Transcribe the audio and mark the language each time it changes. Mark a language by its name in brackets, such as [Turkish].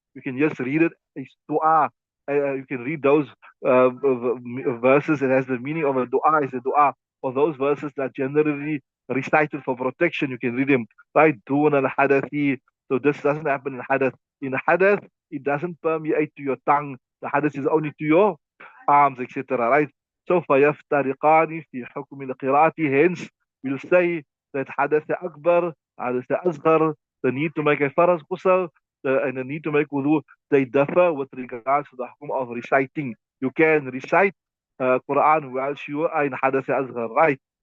[English] You can just read it as dua. You can read those verses. It has the meaning of a dua, is a dua. Or those verses that generally recited for protection, you can read them. Right? Dun al hadathi. So this doesn't happen in hadath. In hadath, it doesn't permeate to your tongue. The hadath is only to your arms, etc. Right? [Arabic] So فيفترقان في حكم القراءة. [English] Hence, we'll say that [Arabic] حدث أكبر, حدث أصغر, [English] the need to make a faraz ghusl, and the need to make wudu, they differ with regards to the hukum of reciting. You can recite Quran whilst you are in [Arabic] حدث أصغر, [English] right?